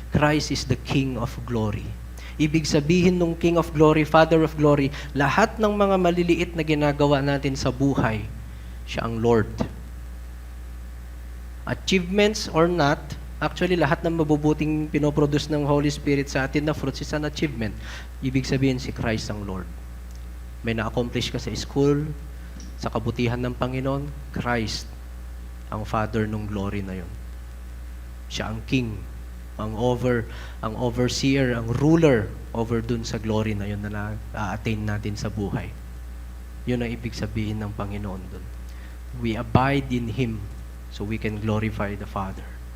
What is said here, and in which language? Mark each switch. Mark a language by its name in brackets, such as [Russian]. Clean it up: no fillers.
[English] Christ is the King of glory. [Filipino] Ibig sabihin nung King of glory, Father of glory, lahat ng mga maliliit na ginagawa natin sa buhay, siya ang Lord. [English] Achievements or not, actually, [Filipino] lahat ng mabubuting pinoproduce ng Holy Spirit sa atin na fruits [English] is an achievement. [Filipino] Ibig sabihin, si Christ ang Lord. May na-accomplish ka sa school, sa kabutihan ng Panginoon, Christ ang Father ng glory na yon. Siya ang King, ang overseer, ang ruler over dun sa glory na yon na na-attain natin sa buhay. Yun ang ibig sabihin ng Panginoon dun. [English] We abide in Him so we can glorify the Father.